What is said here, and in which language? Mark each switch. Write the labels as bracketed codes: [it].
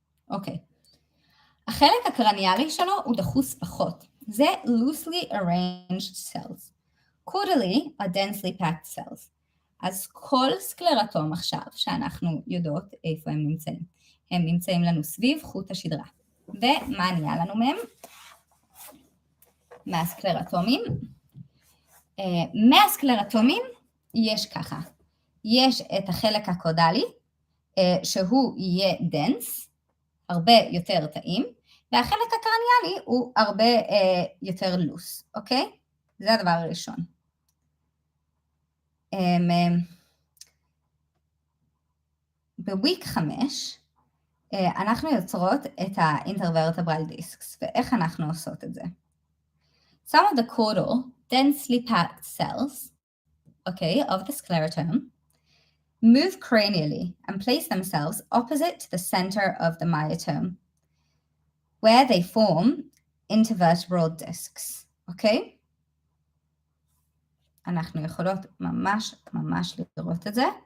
[he] אוקיי. החלק הקרניאלי שלו הוא דחוס פחות. [en] זה loosely arranged cells. caudally are densely packed cells. [he] אז כל סקלרטום עכשיו, שאנחנו יודעות איפה הם נמצאים. הם נמצאים לנו סביב חוט השדרה. ומה נהיה לנו מהם? מהסקלרטומים. מהסקלרטומים יש ככה, יש את החלק הקודלי, שהוא יהיה דנס, הרבה יותר טעים, והחלק הקרניאלי הוא הרבה יותר לוס, אוקיי? זה הדבר הראשון. בוויק 5, אנחנו יוצרות את ה-intervertebral discs, ואיך אנחנו עושות את זה? [en] Some of the caudal, densely packed cells, okay, of the sclerotum, move cranially and place themselves opposite to the center of the myotome, where they form intervertebral discs, okay? [he] אנחנו יכולות ממש לראות את זה.